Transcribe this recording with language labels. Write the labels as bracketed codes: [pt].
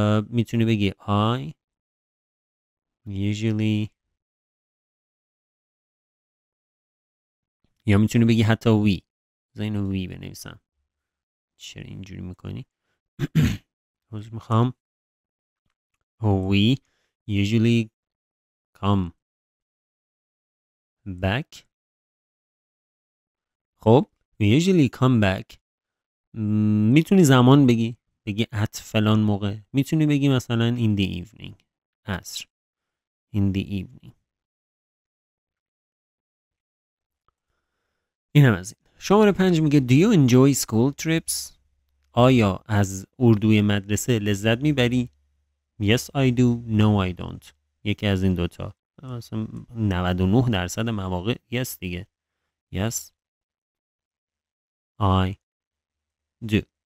[fa] میتونی بگی [en] I usually، [fa] یا میتونی بگی حتی we. اینو we بنویسم. چرا اینجوری میکنی؟ روز میخوام [en] we usually come back. خب we usually come back. [fa] میتونی زمان بگی at فلان موقع. میتونی بگی مثلا [en] in the evening. [fa] عصر. [en] in the evening. [fa] این هم از این. شماره 5 میگه [en] do you enjoy school trips? [fa] آیا از اردوی مدرسه لذت میبری؟ [en] Yes I do. No I don't. [fa] یکی از این دوتا. مثلا 99% مواقع yes دیگه. [en] Yes I do.